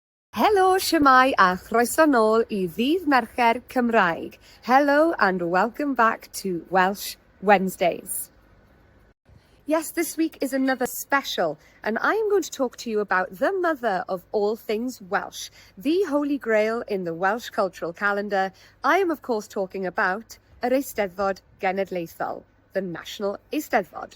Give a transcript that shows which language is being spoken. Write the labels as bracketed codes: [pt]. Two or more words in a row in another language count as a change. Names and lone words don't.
[cy] Helo, shwmai a chroeso nôl I Ddydd Mercher Cymraeg. [en] Hello and welcome back to Welsh Wednesdays. Yes, this week is another special, and I am going to talk to you about the mother of all things Welsh, the Holy Grail in the Welsh cultural calendar. I am, of course, talking about yr Eisteddfod GENEDLAETHOL, the National Eisteddfod.